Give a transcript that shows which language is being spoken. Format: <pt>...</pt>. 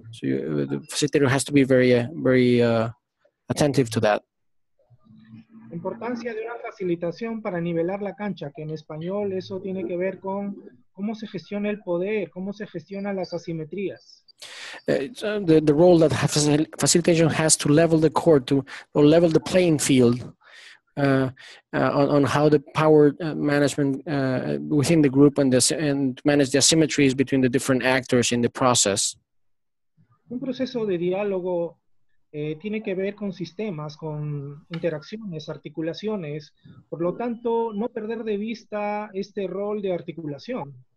<en>So the facilitator has to be very attentive to that.</en> <es>La importancia de una facilitación para nivelar la cancha, que en español eso tiene que ver con cómo se gestiona el poder, cómo se gestionan las asimetrías.</es> <en>The role that facilitation has to level the court, or level the playing field on how the power management within the group and manage the asymmetries between the different actors in the process.</en> <es>Un proceso de diálogo tiene que ver con sistemas, con interacciones, articulaciones. Por lo tanto, no perder de vista este rol de articulación.</es>